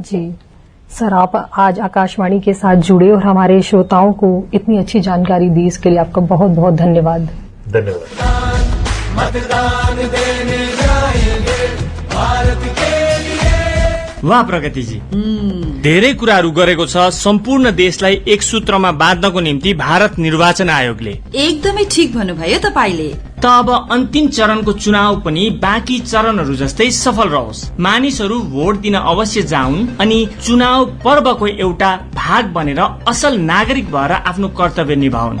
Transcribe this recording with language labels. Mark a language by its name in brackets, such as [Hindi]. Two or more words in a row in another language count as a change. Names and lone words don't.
[Hindi] जी सर, आप आज आकाशवाणी के साथ जुड़े और हमारे श्रोताओं को इतनी अच्छी जानकारी दी, इसके लिए आपका बहुत बहुत धन्यवाद। धन्यवाद। मतदान देने जाएंगे भारत के लिए। वाह प्रगति जी, [Nepali] धेरै कुराहरू गरेको छ सम्पूर्ण देशलाई एक सूत्रमा बाँध्नको निम्ति भारत निर्वाचन आयोगले। एकदमै ठिक भन्नुभयो तपाईले। त अब अन्तिम चरणको चुनाव पनि बाँकी चरणहरू जस्तै सफल रहोस्। मानिसहरू भोट दिन अवश्य जाउन् अनि चुनाव पर्वको एउटा भाग बनेर असल नागरिक भएर आफ्नो कर्तव्य निभाउन्।